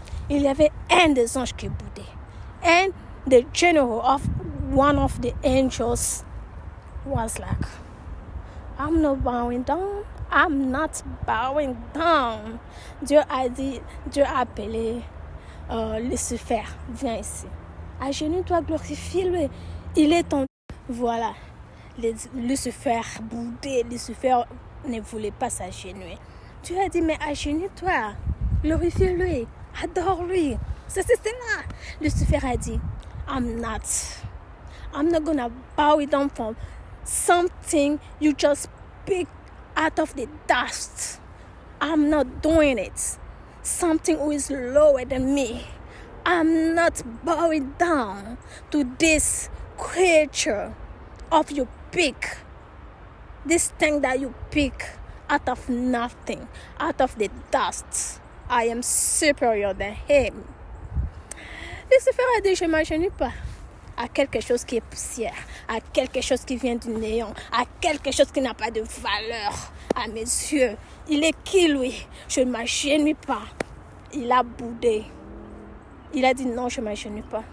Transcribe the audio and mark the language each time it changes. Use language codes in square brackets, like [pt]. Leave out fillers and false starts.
[fr] Il y avait un des anges qui boudait. [en] And the general of one of the angels was like, I'm not bowing down. I'm not bowing down. [fr] Dieu a appelé Lucifer, viens ici. Agenouille-toi, glorifie-le. Il est ton... Voilà. Lucifer boudait. Lucifer ne voulait pas s'agenouiller. Dieu a dit, mais agenouille-toi. Glorifie-le. Adore-lui. C'est là. Lucifer a dit, [en] I'm not gonna bow it down for something you just pick out of the dust. I'm not doing it. Something who is lower than me. I'm not bowing down to this creature of you pick. This thing that you pick out of nothing, out of the dust. I am superior than him. [fr] Lucifer a dit, je ne m'agenouille pas à quelque chose qui est poussière, à quelque chose qui vient du néant, à quelque chose qui n'a pas de valeur à mes yeux. Il est qui, lui? Je ne m'agenouille pas. Il a boudé. Il a dit non, je ne m'agenouille pas.